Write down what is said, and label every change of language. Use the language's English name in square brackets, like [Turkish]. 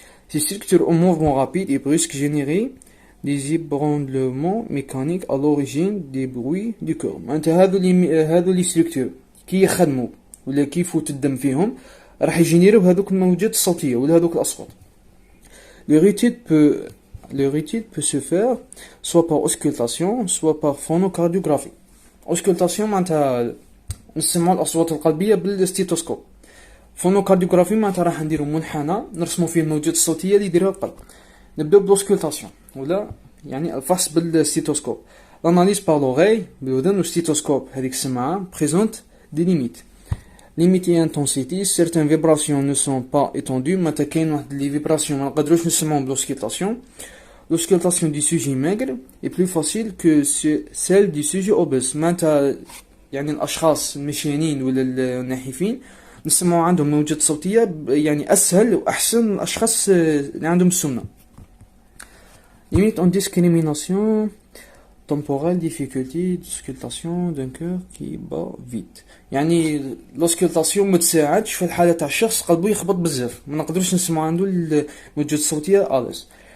[French] Ces structures au mouvement rapide et brusque générées des ébranlements mécaniques à l'origine des bruits du cœur. [Arabic] معناتها هادو لي structures كي يخدموا ولا كي يفوت الدم فيهم راح يجينيرو هذوك الموجات الصوتية ولا هذوك الأصوات. [French] Le rythme peut se faire soit par auscultation soit par phonocardiographie. [Arabic] Auscultation معناتها نسمعوا الأصوات القلبية بالستيتوسكوب. فونوكارديوغرافي معناتها راح نديرو منحنى نرسمو فيه الموجات الصوتية اللي يديرها القلب. نبداو بالاوسكولتاسيون ولا يعني الفحص بالستيتوسكوب. [French] l'analyse par l'oreille [Arabic] بالودن والستيتوسكوب هذيك السماعة [French] présente des limites. Limite et intensité, certaines vibrations ne sont pas étendues. [Arabic] معناتها كاين واحد لي فيبراسيون ما نقدروش نسمعوهم بالاوسكولتاسيون. [French] L'auscultation du sujet maigre est plus facile que celle du sujet obèse. [Arabic] معناتها يعني الأشخاص المشيانين ولا النحيفين نسمعوا عندهم موجات صوتية يعني أسهل وأحسن من الأشخاص اللي عندهم السمنة. [French] Limite en discrimination temporelle, difficulté d'auscultation d'un cœur qui bat vite. [Arabic] يعني l'auscultation ما تساعدش في الحالة تاع الشخص قلبه يخبط بزاف، ما نقدرش نسمعوا عنده الموجات الصوتية أليس.